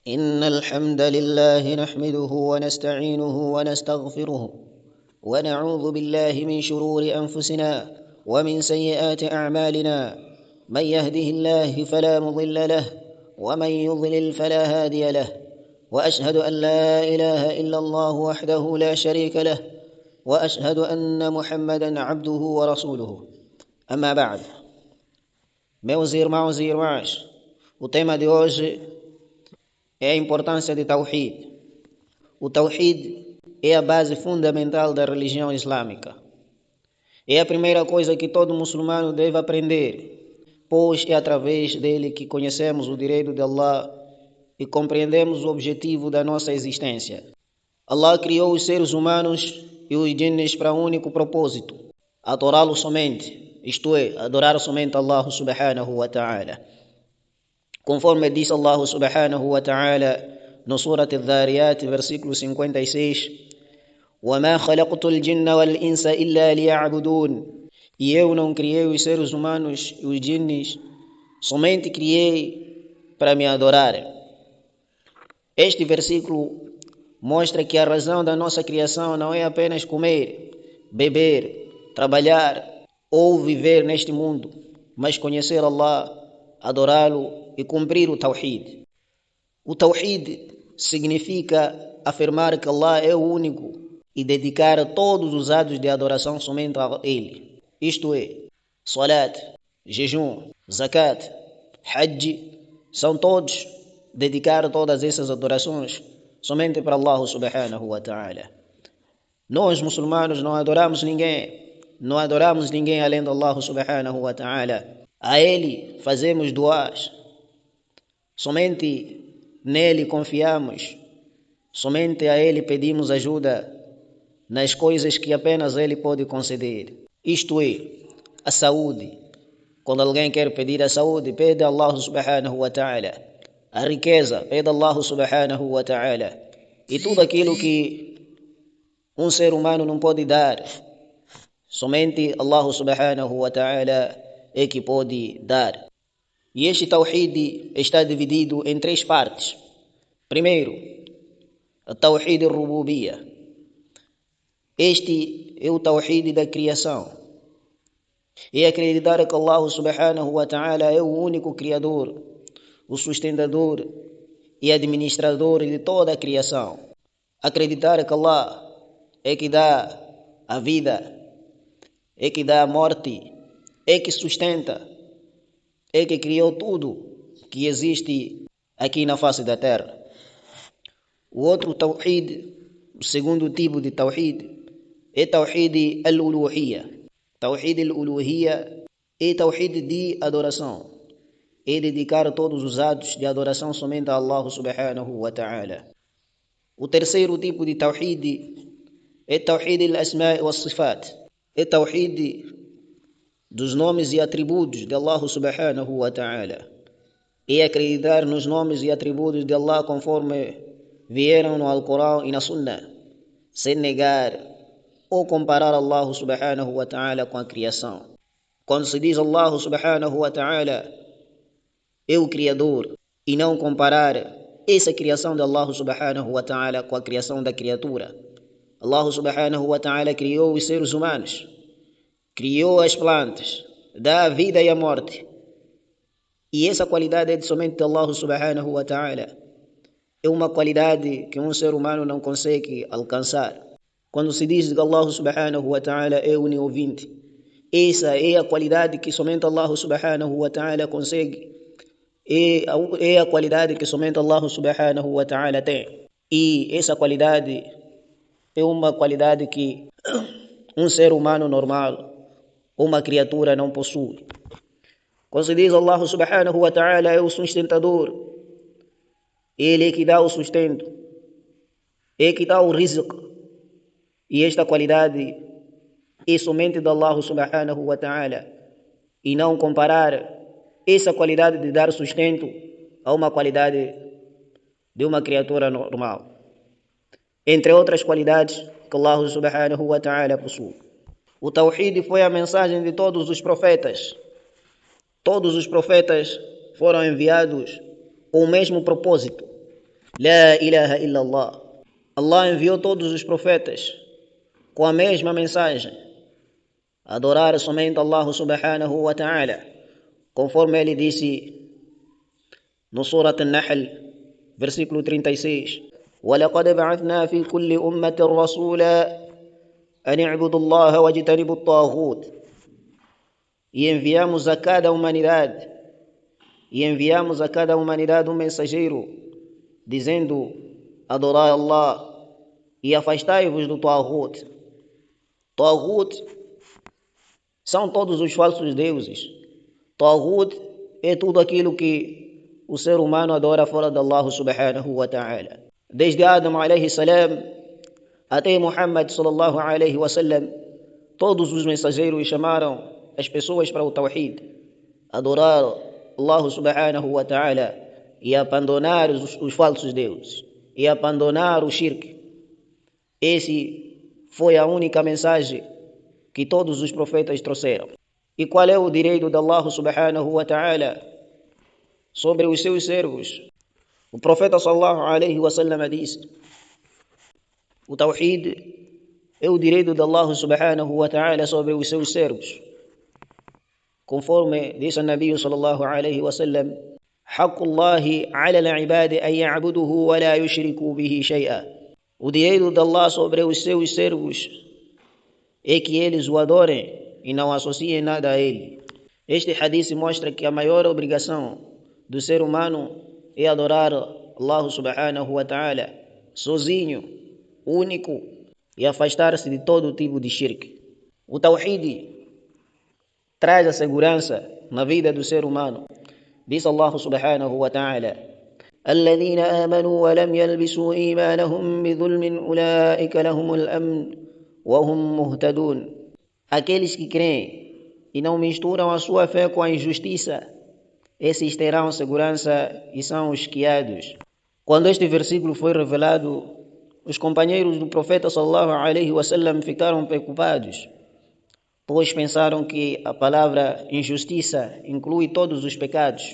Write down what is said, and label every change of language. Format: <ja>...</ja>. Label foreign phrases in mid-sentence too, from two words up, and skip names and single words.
<ar>إن الحمد لله نحمده ونستعينه ونستغفره ونعوذ بالله من شرور أنفسنا ومن سيئات أعمالنا. من يهده الله فلا مضل له ومن يضلل فلا هادي له، وأشهد أن لا إله إلا الله وحده لا شريك له، وأشهد أن محمدا عبده ورسوله. أما بعد.</ar> <pt>Meus irmãos e irmãs, o tema de hoje é a importância de Tawhid. O Tawhid é a base fundamental da religião islâmica. É a primeira coisa que todo muçulmano deve aprender, pois é através dele que conhecemos o direito de Allah e compreendemos o objetivo da nossa existência. Allah criou os seres humanos e os jinns para um único propósito: adorá-lo somente, isto é, adorar somente Allah</pt> <ar>سبحانه وتعالى.</ar> <pt>Conforme diz Allah</pt> <ar>سبحانه وتعالى</ar> <pt>no Surat al-Dhariyat, versículo 56,</pt> <ar>وَمَا خَلَقْتُ الْجِنَّ وَالْإِنسَ إِلَّا لِيَعْبُدُونَ.</ar> <pt>E eu não criei os seres humanos e os jinns, somente criei para me adorarem. Este versículo mostra que a razão da nossa criação não é apenas comer, beber, trabalhar ou viver neste mundo, mas conhecer Allah, adorá-lo e cumprir o Tawhid. O Tawhid significa afirmar que Allah é o único e dedicar todos os atos de adoração somente a Ele. Isto é, salat, jejum, zakat, hajj, são todos dedicar todas essas adorações somente para Allah</pt> <ar>سبحانه وتعالى.</ar> <pt>Nós muçulmanos não adoramos ninguém além de Allah</pt> <ar>سبحانه وتعالى.</ar> <pt>A Ele fazemos duas, somente nele confiamos, somente a Ele pedimos ajuda nas coisas que apenas Ele pode conceder. Isto é, a saúde. Quando alguém quer pedir a saúde, pede a Allah</pt> <ar>سبحانه وتعالى.</ar> <pt>A riqueza, pede a Allah</pt> <ar>سبحانه وتعالى.</ar> <pt>E tudo aquilo que um ser humano não pode dar, somente Allah</pt> <ar>سبحانه وتعالى</ar> <pt>é que pode dar. E este Tawhid está dividido em três partes. Primeiro, o</pt> <ar>توحيد الربوبية.</ar> <pt>Este é o Tawhid da criação. É acreditar que Allah</pt> <ar>سبحانه وتعالى</ar> <pt>é o único criador, o sustentador e administrador de toda a criação. Acreditar que Allah é que dá a vida, é que dá a morte, é que sustenta, é que criou tudo que existe aqui na face da terra. O outro Tawhid, o segundo tipo de Tawhid, é</pt> <ar>توحيد الألوهية. توحيد الألوهية</ar> <pt>é Tawhid de adoração. É dedicar todos os atos de adoração somente a Allah</pt> <ar>سبحانه وتعالى.</ar> <pt>O terceiro tipo de Tawhid é</pt> <ar>توحيد الأسماء والصفات.</ar> <pt>É Tawhid dos nomes e atributos de Allah</pt> <ar>سبحانه وتعالى.</ar> <pt>É acreditar nos nomes e atributos de Allah conforme vieram no Alcorão e na Sunnah, sem negar ou comparar Allah</pt> <ar>سبحانه وتعالى</ar> <pt>com a criação. Quando se diz Allah</pt> <ar>سبحانه وتعالى</ar> <pt>é o Criador, e não comparar essa criação de Allah</pt> <ar>سبحانه وتعالى</ar> <pt>com a criação da criatura. Allah</pt> <ar>سبحانه وتعالى</ar> <pt>criou os seres humanos, criou as plantas, dá a vida e a morte. E essa qualidade é de somente de Allah</pt> <ar>سبحانه وتعالى.</ar> <pt>É uma qualidade que um ser humano não consegue alcançar. Quando se diz que Allah</pt> <ar>سبحانه وتعالى</ar> <pt>é oniovinte, essa é a qualidade que somente Allah</pt> <ar>سبحانه وتعالى</ar> <pt>consegue. É a qualidade que somente Allah</pt> <ar>سبحانه وتعالى</ar> <pt>tem. E essa qualidade é uma qualidade que um ser humano normal, uma criatura, não possui. Quando se diz Allah</pt> <ar>سبحانه وتعالى</ar> <pt>é o sustentador, Ele é que dá o sustento, é que dá o rizq. E esta qualidade é somente de Allah</pt> <ar>سبحانه وتعالى.</ar> <pt>E não comparar essa qualidade de dar sustento a uma qualidade de uma criatura normal. Entre outras qualidades que Allah</pt> <ar>سبحانه وتعالى</ar> <pt>possui. O Tawhid foi a mensagem de todos os profetas. Todos os profetas foram enviados com o mesmo propósito,</pt> <ar>لا إله إلا الله.</ar> <pt>Allah enviou todos os profetas com a mesma mensagem: adorar somente Allah</pt> <ar>سبحانه وتعالى,</ar> <pt>conforme ele disse no Surat An-Nahl, versículo 36:</pt> <ar>وَلَقَدْ بَعَثْنَا فِي كُلِّ أُمَّةٍ رَسُولًا أَنِ اعْبُدُوا اللَّهَ وَاجْتَنِبُوا الطَّاغُوتَ.</ar> <pt>E enviamos a cada humanidade um mensageiro, dizendo: adorai Allah e afastai-vos do Taghut. Taghut são todos os falsos deuses. Taghut é tudo aquilo que o ser humano adora fora de Allah</pt> <ar>سبحانه وتعالى.</ar> <pt>Desde Adam</pt> <ar>عليه السلام</ar> <pt>até Muhammad</pt> <ar>صلى الله عليه وسلم,</ar> <pt>todos os mensageiros chamaram as pessoas para o Tawhid, adorar Allah</pt> <ar>سبحانه وتعالى</ar> <pt>e abandonar os falsos deuses, e abandonar o shirk. Esse foi a única mensagem que todos os profetas trouxeram. E qual é o direito de Allah</pt> <ar>سبحانه وتعالى</ar> <pt>sobre os seus servos? O profeta</pt> <ar>صلى الله عليه وسلم</ar> <pt>disse: o Tawhid é o direito de Allah</pt> <ar>سبحانه وتعالى</ar> <pt>sobre os seus servos. Conforme disse o Nabi</pt> <ar>صلى الله عليه وسلم: حق الله على العباد أن يعبده ولا يشركوا به شيئا.</ar> <pt>O direito de Allah sobre os seus servos é que eles o adorem e não associem nada a ele. Este hadith mostra que a maior obrigação do ser humano é adorar Allah</pt> <ar>سبحانه وتعالى</ar> <pt>sozinho, único, e afastar-se de todo tipo de shirk. O Tawhid traz a segurança na vida do ser humano. Diz Allah</pt> <ar>سبحانه وتعالى: الذين آمنوا ولم يلبسوا إيمانهم بظلم أولئك لهم الأمن وهم مهتدون.</ar> <pt>Aqueles que creem e não misturam a sua fé com a injustiça, esses terão segurança e são os guiados. Quando este versículo foi revelado, os companheiros do profeta</pt> <ar>صلى الله عليه وسلم</ar> <pt>ficaram preocupados, pois pensaram que a palavra injustiça inclui todos os pecados.</pt>